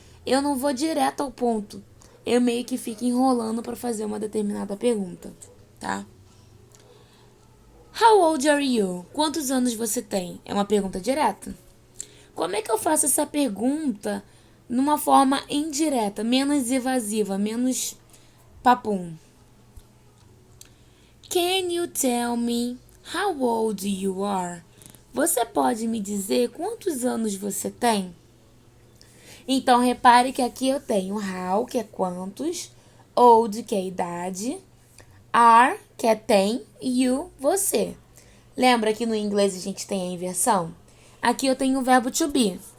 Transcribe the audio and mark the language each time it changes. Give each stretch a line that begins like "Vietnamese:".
Portuguese: Eu não vou direto ao ponto. Eu meio que fico enrolando para fazer uma determinada pergunta, tá?
English: How old are you?
Portuguese: Quantos anos você tem? É uma pergunta direta. Como é que eu faço essa pergunta numa forma indireta, menos invasiva, menos papum?
English: Can you tell me how old you are?
Portuguese: Você pode me dizer quantos anos você tem? Então, repare que aqui eu tenho how, que é quantos, old, que é idade, are, que é tem, you, você. Lembra que no inglês a gente tem a inversão? Aqui eu tenho o verbo to be.